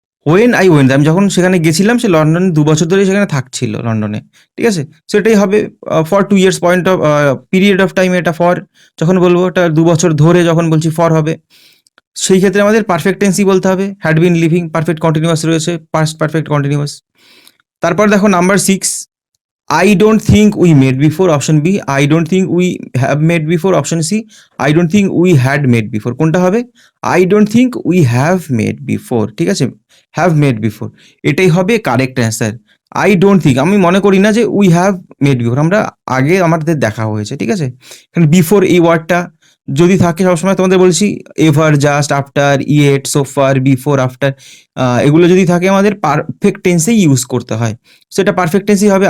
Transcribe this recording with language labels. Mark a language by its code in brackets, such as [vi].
[en] when I went, [bn] আমি যখন সেখানে গেছিলাম সে লন্ডনে 2 বছর ধরে সেখানে থাকছিল লন্ডনে, ঠিক আছে। সো এটাই হবে for 2 years, point of period of time, এটা ফর যখন বলবো এটা 2 বছর ধরে যখন বলছি ফর হবে। সেই ক্ষেত্রে আমাদের পারফেক্ট টেন্সই বলতে হবে। Had been living perfect continuous রয়েছে, পাস্ট পারফেক্ট কন্টিনিউয়াস। তারপর দেখো [en] Number 6, I don't think we made before. Option B, I don't think we have made before. Option C, I don't think we had made before. [bn] কোনটা হবে? [en] I don't think we have made before, [bn] ঠিক আছে। [en] have made before [bn] এটাই হবে correct answer. [en] I don't think, [bn] আমি মনে করি না যে [en] we have made before, [bn] আমরা আগে আমাদের দেখা হয়েছে, ঠিক আছে। এখানে বিফোর এই ওয়ার্ডটা যদি থাকে, সবসময় তোমাদের বলছি ever, just, after, yet, so far, before, after, এগুলো যদি থাকে আমাদের পারফেক্ট টেন্সেই ইউজ করতে হয়। সেটা পারফেক্ট টেন্সই হবে।